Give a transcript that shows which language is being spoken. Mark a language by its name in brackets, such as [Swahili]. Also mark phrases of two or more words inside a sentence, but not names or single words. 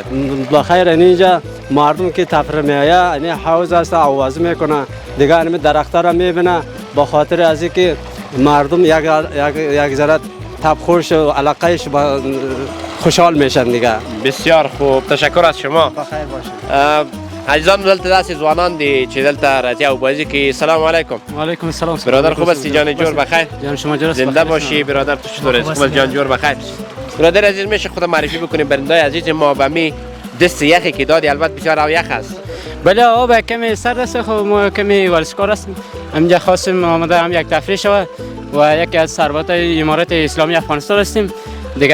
[Persian] بخیر اینجا مردم که تفریح میآید این حوض است آواز میکنه دیگه، این درختها را میبینه. به خاطر از اینکه مردم یک ذره تبخورش و علاقهش خوشحال میشن دیگه. بسیار خوب، تشکر از شما. بخیر باشید. [Pashto] عزیزان دلته داسې ځوانان دي چې دلته راځي او بازی کوي. [Persian] سلام علیکم. وعلیکم السلام. برادر خوب هستی؟ جان جور بخیر؟ جان شما جور است. زنده باشی برادر. تو چطوری؟ خوب است جان جور بخیر. برادر عزیز میشه خود معرفی بکنیم برندای عزیز ما به می دست یخی که دادی؟ البته بسیار او یخ است. بله آب کمی سرد است، خب ما کمی ورزشکار هستیم. همینجا خواستیم آمده هم یک تفریح شود و یکی از ثروات امارات اسلامی افغانستان هستیم دیگه.